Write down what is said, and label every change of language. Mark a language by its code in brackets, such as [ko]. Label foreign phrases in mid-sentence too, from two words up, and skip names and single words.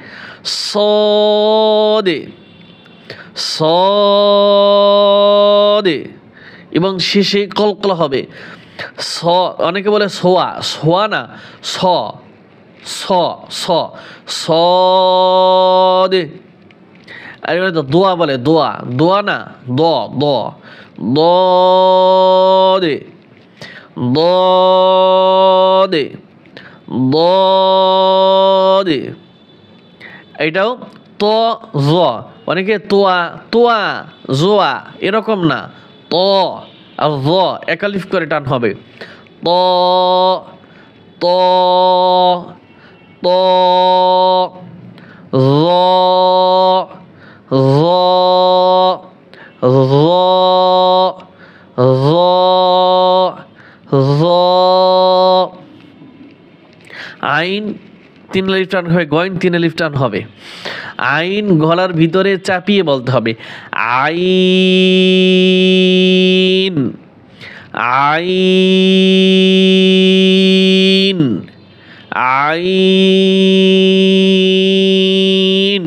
[bn] সদে সদে, এবং শেষে কলকলা হবে। স, অনেকে বলে সোয়া, সোয়া না, স স স সদে। আর এবার তো দোয়া বলে, দোয়া, দোয়া না, দ দ দ দে দ দে দ দে। এটাও ত জ, অনেকে তোয়া তোয়া জোয়া, এরকম না, ত আর জ এক আলিফ করে টান হবে। ত ত ত জ জ জ জ। আইন 3 আলিফ টান হবে, গইন 3 আলিফ টান হবে। আইন গলার ভিতরে চাপিয়ে বলতে হবে। আইন আইন আইন।